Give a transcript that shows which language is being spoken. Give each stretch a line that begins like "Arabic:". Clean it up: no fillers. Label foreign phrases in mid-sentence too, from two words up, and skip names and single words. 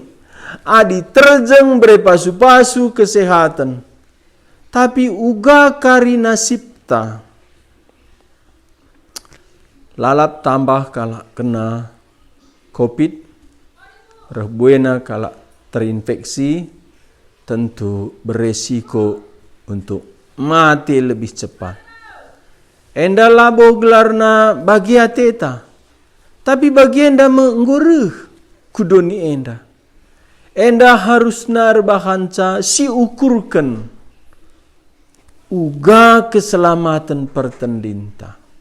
Batak Karo: Adi terjeng bre pasu-pasu kesehatan. Tapi uga karina sipta. Lalap tambah kala kena COVID. Reh buena kala terinfeksi.
Indonesian: Tentu beresiko untuk mati lebih cepat.
Batak Karo: Enda labo gelarna bagi ateta. Tapi bagi enda menggurih kudoni enda. Enda harus nar bahanca si ukurkan. Uga keselamatan pertendinta.